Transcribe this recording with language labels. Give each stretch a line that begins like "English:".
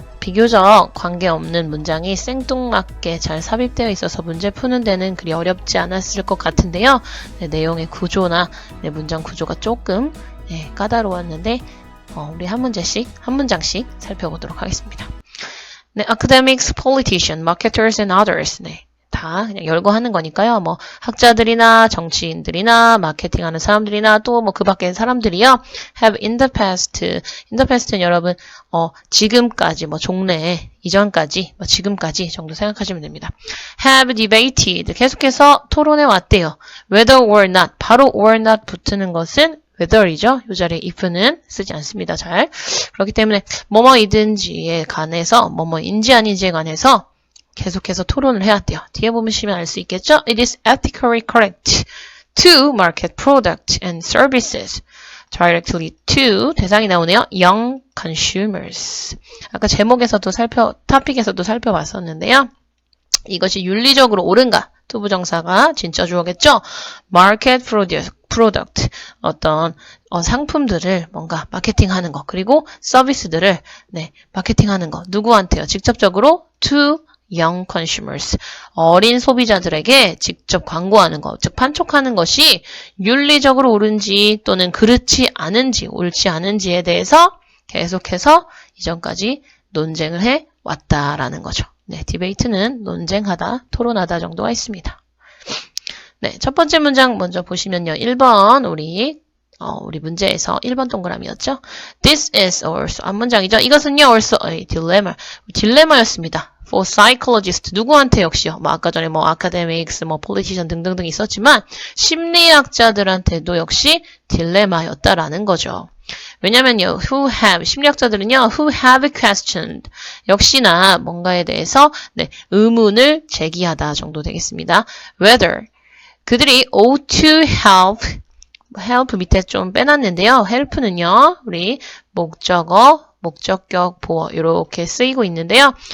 Korean: 비교적 관계없는 문장이 생뚱맞게 잘 삽입되어 있어서 문제 푸는 데는 그리 어렵지 않았을 것 같은데요. 내용의 구조나 문장 구조가 조금 까다로웠는데 우리 한 문장씩 살펴보도록 하겠습니다.
English: 네, academics, politicians, marketers and others.
Korean: 네, 다 그냥 열거하는 거니까요. 뭐 학자들이나 정치인들이나 마케팅하는 사람들이나 또 뭐 그 밖의 사람들이요.
English: have in the past
Korean: 는 여러분 지금까지 뭐 종래 이전까지 뭐 지금까지 정도 생각하시면 됩니다.
English: have debated
Korean: 계속해서 토론해 왔대요.
English: whether or not
Korean: 바로 or not 붙는 것은 whether이죠. 이 자리에 if는 쓰지 않습니다. 잘. 그렇기 때문에 뭐뭐이든지에 관해서 뭐뭐인지 아닌지에 관해서 계속해서 토론을 해야 돼요. 뒤에 보시면 알 수 있겠죠?
English: It is ethically correct to market products and services directly to
Korean: 대상이 나오네요.
English: young consumers.
Korean: 아까 제목에서도 토픽에서도 살펴봤었는데요. 이것이 윤리적으로 옳은가? 투부정사가 진짜 주어겠죠?
English: market product
Korean: 어떤 상품들을 뭔가 마케팅하는 거 그리고 서비스들을 마케팅하는 거 누구한테요? 직접적으로
English: to young consumers
Korean: 어린 소비자들에게 직접 광고하는 것, 즉 판촉하는 것이 윤리적으로 옳은지 또는 그렇지 않은지 옳지 않은지에 대해서 계속해서 이전까지 논쟁을 해 왔다라는 거죠. 네, 디베이트는 논쟁하다, 토론하다 정도가 있습니다. 네, 첫 번째 문장 먼저 보시면요. 1번 우리 문제에서 1번 동그라미였죠.
English: This is also
Korean: 앞문장이죠. 이것은요
English: also a dilemma.
Korean: 딜레마였습니다.
English: For psychologists
Korean: 누구한테 역시요. 뭐 아까 전에 뭐 academics, 뭐 politician 등등등 있었지만 심리학자들한테도 역시 딜레마였다라는 거죠. 왜냐면요, 심리학자들은요,
English: who have questioned.
Korean: 역시나 뭔가에 대해서, 의문을 제기하다 정도 되겠습니다. whether. 그들이
English: ought to help
Korean: 밑에 좀 빼놨는데요. help는요, 우리 목적격 보어, 이렇게 쓰이고 있는데요.